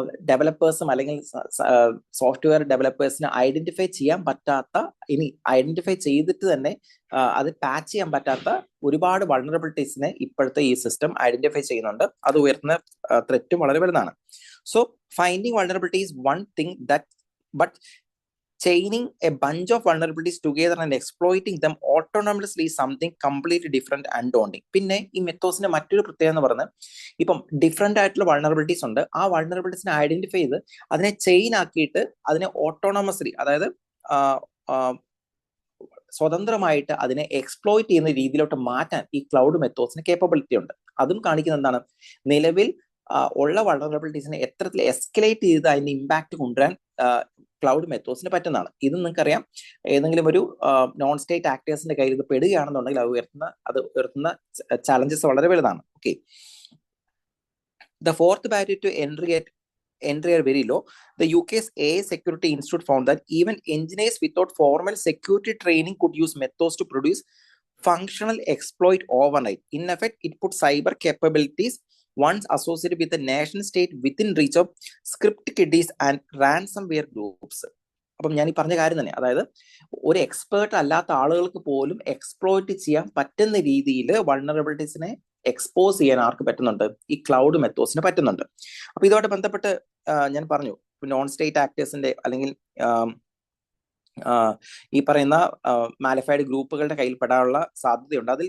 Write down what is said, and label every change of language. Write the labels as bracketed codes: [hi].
[ml] ഡെവലപ്പേഴ്സും അല്ലെങ്കിൽ software ഡെവലപ്പേഴ്സിന് identify ചെയ്യാൻ പറ്റാത്ത, ഇനി ഐഡന്റിഫൈ ചെയ്തിട്ട് തന്നെ അത് പാച്ച് ചെയ്യാൻ പറ്റാത്ത ഒരുപാട് വൾണറബിലിറ്റീസിനെ ഇപ്പോഴത്തെ ഈ സിസ്റ്റം ഐഡന്റിഫൈ ചെയ്യുന്നുണ്ട്. അത് ഉയർത്തുന്ന ത്രെറ്റും വളരെ വലുതാണ്. [en] So finding vulnerability is one thing that, but chaining a bunch of vulnerabilities together and exploiting them autonomously is something completely different and daunting. [ml] പിന്നെ ഈ മെത്തോസിന്റെ മറ്റൊരു പ്രത്യേകത എന്ന് പറഞ്ഞാൽ, ഇപ്പം ഡിഫറെന്റ് ആയിട്ടുള്ള വൾണറബിലിറ്റീസ് ഉണ്ട്. ആ വൾണറബിലിറ്റീസിനെ ഐഡന്റിഫൈ ചെയ്ത് അതിനെ ചെയിൻ ആക്കിയിട്ട് അതിനെ ഓട്ടോണമസ്ലി, അതായത് സ്വതന്ത്രമായിട്ട് അതിനെ എക്സ്പ്ലോയിറ്റ് ചെയ്യുന്ന രീതിയിലോട്ട് മാറ്റാൻ ഈ ക്ലൗഡ് മെത്തോസിന് കേപ്പബിലിറ്റി ഉണ്ട്. അതും കാണിക്കുന്ന എന്താണ്, നിലവിൽ ഉള്ള വൾണറബിലിറ്റീസിനെ എത്രത്തിൽ എസ്കലേറ്റ് ചെയ്ത് അതിന്റെ ഇമ്പാക്ട് കൊണ്ടുവരാൻ ക്ലൗഡ് മെത്തോസിന് പറ്റുന്നതാണ്. ഇത് നിങ്ങൾക്കറിയാം, ഏതെങ്കിലും ഒരു നോൺ സ്റ്റേറ്റ് ആക്ടേഴ്സിന്റെ കയ്യിൽ ഇത് പെടുകയാണെന്നുണ്ടെങ്കിൽ അത് ഉയർത്തുന്ന ചാലഞ്ചസ് വളരെ വലുതാണ്. [en] Okay, the fourth barrier to entry are very low. The UK's AI Security Institute found that even engineers without formal security training could use methods to produce functional exploit overnight. In effect, it put cyber capabilities once associated with the nation state within reach of script kiddies and ransomware groups. [ml] അപ്പം ഞാൻ ഈ പറഞ്ഞ കാര്യം തന്നെ, അതായത് ഒരു expert അല്ലാത്ത ആളുകൾക്ക് പോലും എക്സ്പ്ലോയിറ്റ് ചെയ്യാൻ പറ്റുന്ന രീതിയിൽ വൾണറബിലിറ്റീസിനെ എക്സ്പോസ് ചെയ്യാൻ ആർക്ക് പറ്റുന്നുണ്ട്, ഈ ക്ലൗഡ് മെത്തോസിന് പറ്റുന്നുണ്ട്. അപ്പൊ ഇതുമായിട്ട് ബന്ധപ്പെട്ട് ഞാൻ പറഞ്ഞു, നോൺ സ്റ്റേറ്റ് ആക്ടേഴ്സിന്റെ അല്ലെങ്കിൽ ഈ പറയുന്ന മാലിഫൈഡ് ഗ്രൂപ്പുകളുടെ കയ്യിൽ പെടാനുള്ള സാധ്യതയുണ്ട്.